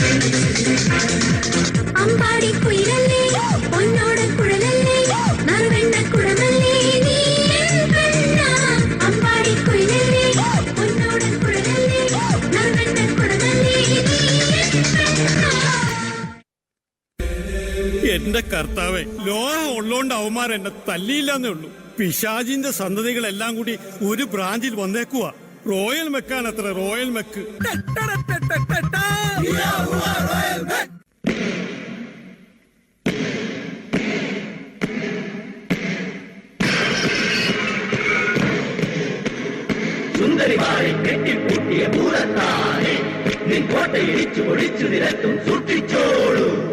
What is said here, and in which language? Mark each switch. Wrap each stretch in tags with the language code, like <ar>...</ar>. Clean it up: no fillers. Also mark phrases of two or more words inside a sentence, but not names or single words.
<ml>അമ്പാടി കുയിലല്ലേ പൊന്നോട കുടലല്ലേ നറുവെണ്ണ കുടമല്ലേ നീ കണ്ണാ അമ്പാടി കുയിലല്ലേ പൊന്നോട കുടലല്ലേ നറുവെണ്ണ കുടമല്ലേ നീ കണ്ണാ. എന്റെ കർത്താവേ, ലോകം ഉള്ളോണ്ട് അവന്മാർ എന്നെ തല്ലിയില്ലെന്നേ ഉള്ളൂ. പിശാചിന്റെ സന്തതികളെല്ലാം കൂടി ഒരു ബ്രാഞ്ചിൽ വന്നേക്കുവാ. റോയൽ മെക്കാണ് അത്ര, റോയൽ മെക്ക്. സുന്ദരിമാരെ കെട്ടിപ്പൂട്ടിയ പൂരത്താനെ നിൻ കോട്ടയിടിച്ചു പൊടിച്ചു നിരത്തും സൂക്ഷിച്ചോളൂ.</ml>